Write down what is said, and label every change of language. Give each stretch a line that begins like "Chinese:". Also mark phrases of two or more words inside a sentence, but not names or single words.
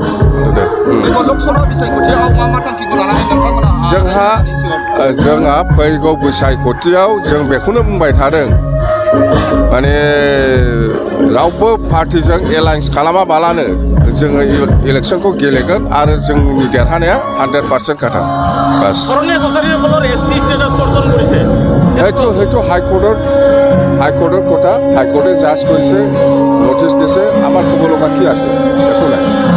Bodo: जोंहा फैगौ बिसायख'थियाव जों बेखौनो बुंबाय थादों माने रावबो पार्टिजों एलायन्स खालामाबालानो जोङो इलेक्शनखौ गेलेगोन आरो जोंनि देरहानाया 100% खाथा।
Assamese: बास সেইটো হাইকোৰ্টৰ কথা, হাইকোৰ্টে জাজ কৰিছে, নটিচ দিছে, আমাৰ ক'ব লগা কি আছে একো নাই।